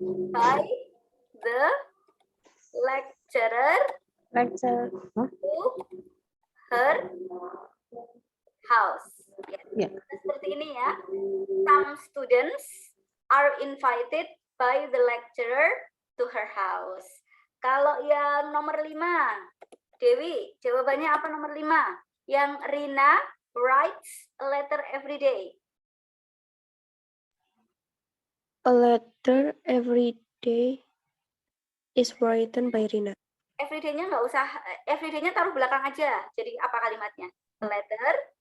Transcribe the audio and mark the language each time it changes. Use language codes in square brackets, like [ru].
[en] by the lecturer Lecture. Huh? to her house. [id] Ya. Ya. Seperti ini ya. [en] Some students are invited by the lecturer to her house. [id] Kalau yang nomor 5, Dewi, jawabannya apa nomor 5? Yang [en] Rina writes a letter every day. A letter every day is written by Rina. [id] Every day-nya nggak usah, every day-nya taruh belakang aja. Jadi apa kalimatnya? [en] A letter.